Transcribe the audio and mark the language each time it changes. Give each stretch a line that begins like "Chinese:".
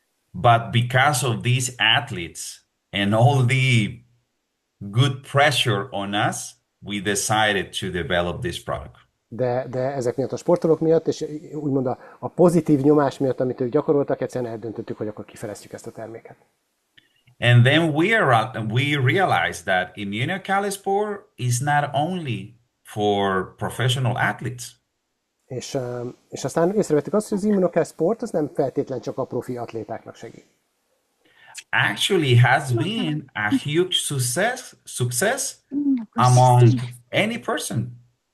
English: But because of these athletes and all the good pressure on us, we decided to develop this product.
Hungarian: De ezek miatt a sportolók miatt, és úgymond a pozitív nyomás miatt, amit ők gyakoroltak, egyszerűen eldöntöttük, hogy akkor kifejlesztjük ezt a terméket.
English: And then we realized that Immunocalispor is not only for professional athletes.
Hungarian: És aztán észrevettük azt, hogy az Immunocal Sport az nem feltétlen csak a profi atlétáknak segít.
English: Actually has been a huge success among any person.